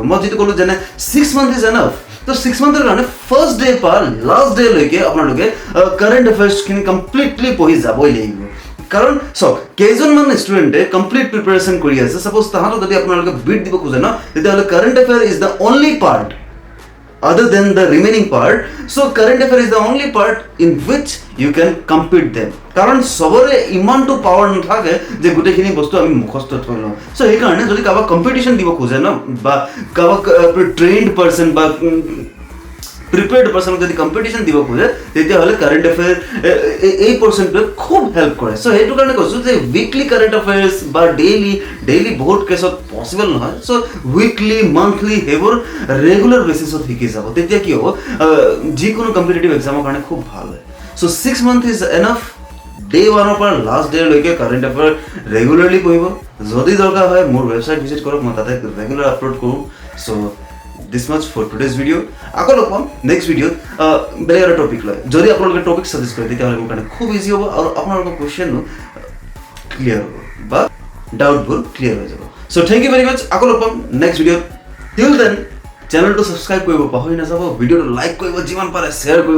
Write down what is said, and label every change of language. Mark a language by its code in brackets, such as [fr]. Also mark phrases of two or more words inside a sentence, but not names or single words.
[as] মই যিটো ক'লোঁ যেনে [en] 6 months is enough, [as] তো 6 monthৰ কাৰণে [en] first day [as] পৰা [en] last dayলৈকে [as] আপোনালোকে [en] current affairsখিনি completely [as] পঢ়ি যাবই লাগিব। কাৰণ চাওক, কেইজনমান ষ্টুডেণ্টে [en] complete preparation [as] কৰি আছে, ছাপ'জ তাহাঁতক যদি আপোনালোকে বিট দিব খোজে ন, তেতিয়াহ'লে [en] current affair is the only part other than the remaining part. So current affair is the only part in which you can compete them. [as] কাৰণ সবৰে ইমানটো পাৱাৰ নাথাকে যে গোটেইখিনি বস্তু আমি মুখস্থ থৈ লওঁ। চ' সেইকাৰণে যদি কাৰোবাক কম্পিটিশ্যন দিব খোজে ন, বা কাৰোবাক [en] trained person [as] বা [en] prepared personক [as] যদি কম্পিটিশ্যন দিব খোজে, তেতিয়াহ'লে [en] current affair [as] এই পাৰ্চনটোৱে খুব হেল্প কৰে। চ' সেইটো কাৰণে কৈছোঁ যে [en] weekly current affairs [as] বা ডেইলি বহুত কেছত পচিবল নহয়। চ' [en] weekly monthly [as] সেইবোৰ [en] regular basisত [as] শিকি যাব, তেতিয়া কি হ'ব, যিকোনো [en] competitive examৰ [as] কাৰণে খুব ভাল হয়। চ' [en] 6 months is enough. [as] ডে 1ৰ পৰা [en] last dayলৈকে current affair regularly [as] পঢ়িব। যদি দৰকাৰ হয় মোৰ [en] website visit [as] কৰক, মই তাতে [en] regular upload [as] কৰোঁ। [en] চ' this much for today's video. [as] আকৌ লগ পাম [en] next videoত [as] বেলেগ এটা টপিক লৈ। যদি আপোনালোকে [en] topic suggest [as] কৰে তেতিয়াহ'লে মোৰ কাৰণে খুব ইজি হ'ব আৰু আপোনালোকৰ কুৱেশ্যনো ক্লিয়াৰ হ'ব বা ডাউটবোৰ ক্লিয়াৰ হৈ যাব। চ' [en] thank you very much. [as] আকৌ লগ পাম [en] next videoত। till then channelটো subscribe [as] কৰিব পাহৰি নাযাব, ভিডিঅ'টো লাইক কৰিব, যিমান পাৰে শ্বেয়াৰ কৰিব।